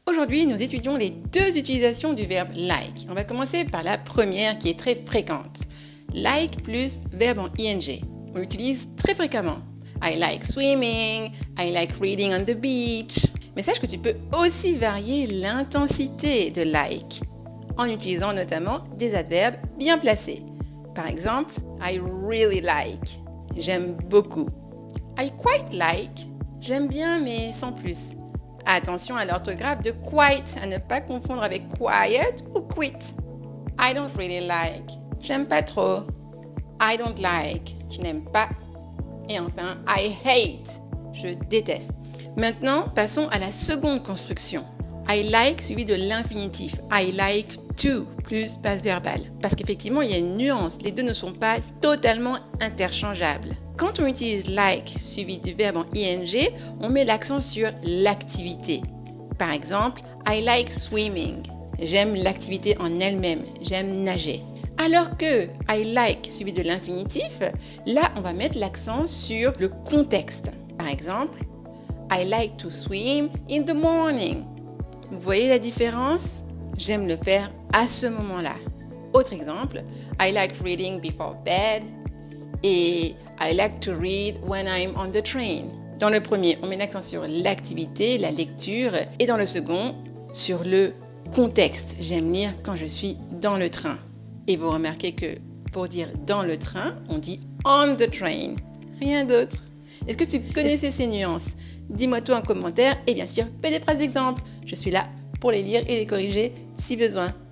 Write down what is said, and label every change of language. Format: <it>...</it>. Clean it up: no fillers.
<fr>Aujourd'hui, nous étudions les deux utilisations du verbe like. On va commencer par la première qui est très fréquente. Like plus verbe en ing. On l'utilise très fréquemment.</fr> <en>I like swimming, I like reading on the beach.</en> <fr>Mais sache que tu peux aussi varier l'intensité de like en utilisant notamment des adverbes bien placés. Par exemple,</fr> <en>I really like,</en> <fr>j'aime beaucoup.</fr> <en>I quite like,</en> <fr>j'aime bien mais sans plus. Attention à l'orthographe de quite, à ne pas confondre avec quiet ou quit.</fr> <en>I don't really like,</en> <fr>j'aime pas trop.</fr> <en>I don't like,</en> <fr>je n'aime pas. Et enfin,</fr> <en>I hate,</en> <fr>je déteste. Maintenant, passons à la seconde construction. I like suivi de l'infinitif.</fr> <en>I like to</en> <fr>plus passe verbal. Parce qu'effectivement, il y a une nuance. Les deux ne sont pas totalement interchangeables. Quand on utilise like suivi du verbe en ing, on met l'accent sur l'activité.</fr> <en>Par exemple, I like swimming.</en> <fr>J'aime l'activité en elle-même. J'aime nager. Alors que I like suivi de l'infinitif, là, on va mettre l'accent sur le contexte.</fr> <en>Par exemple, I like to swim in the morning.</en> <fr>Vous voyez la différence? J'aime le faire à ce moment-là.</fr> <en>Autre exemple, I like reading before bed et I like to read when I'm on the train.</en> <fr>Dans le premier, on met l'accent sur l'activité, la lecture, et dans le second, sur le contexte. J'aime lire quand je suis dans le train. Et vous remarquez que pour dire dans le train, on dit</fr> <en>on the train.</en> <fr>Rien d'autre. Est-ce que tu connaissais ces nuances? Dis-moi tout en commentaire et bien sûr, fais des phrases d'exemple. Je suis là pour les lire et les corriger si besoin.</fr>